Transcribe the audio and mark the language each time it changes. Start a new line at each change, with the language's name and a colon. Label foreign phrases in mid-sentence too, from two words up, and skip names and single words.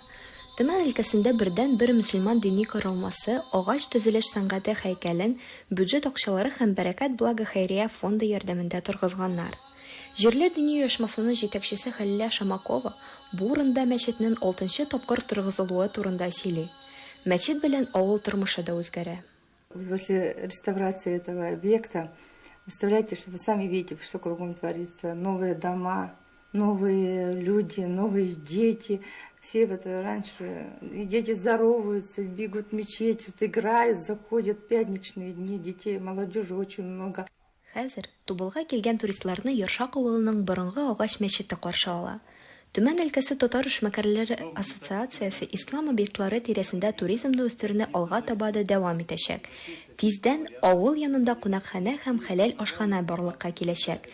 Tatar: Төмән өлкәсендә бердән-бер мөселман дини каралмасы агач төзелеш сәнгате һәйкәлен бюджет акчалары һәм Бәрәкәт благо хәйрия фонды ярдәмендә торгызганнар. Җирле дини оешмасының җитәкчесе Хәлилә Шамакова бу урында мәчетнең 6нчы тапкыр торгызылуы турында сөйли. Мәчет белән авыл тормышы да үзгәрә.
Russian: После реставрации этого объекта, представляете, что вы сами видите, что кругом творится. Новые дома, новые люди, новые дети. Все вот раньше, и дети здороваются, бегут в мечеть, тут играют, заходят пятничные дни, детей, молодежи очень много.
Tatar: Хәзер Тубылга килгән туристларны Юршак авылының борынгы агач мәчете каршы ала. Төмән өлкәсе татар эшмәкәрләре ассоциациясе ислам объектлары тирәсендә туризмны үстерүне алга таба да дәвам итәчәк. Тиздән авыл янында кунакханә һәм хәләл ашхана барлыкка киләчәк.